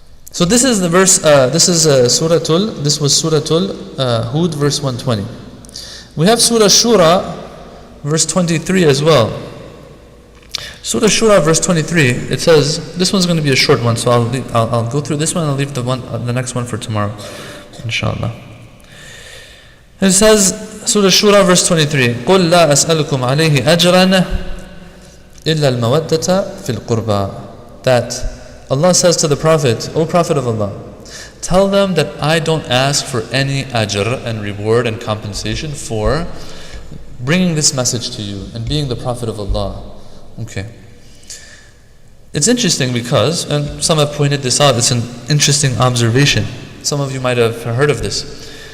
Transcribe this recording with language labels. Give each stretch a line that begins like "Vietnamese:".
English: So this is the verse, this was Suratul Hud, verse 120. We have Surah Shura, verse 23 as well. Surah Shura, verse 23, it says, this one's going to be a short one, so I'll go through this one and I'll leave the next one for tomorrow, inshallah. It says, Surah Shura, verse 23,
Arabic: قُلْ لَا أَسْأَلُكُمْ عَلَيْهِ أَجْرًا إِلَّا الْمَوَدَّةَ فِي الْقُرْبَى.
English: That Allah says to the Prophet, O Prophet of Allah, tell them that I don't ask for any ajr and reward and compensation for bringing this message to you and being the Prophet of Allah. Okay. It's interesting because, and some have pointed this out, it's an interesting observation. Some of you might have heard of this.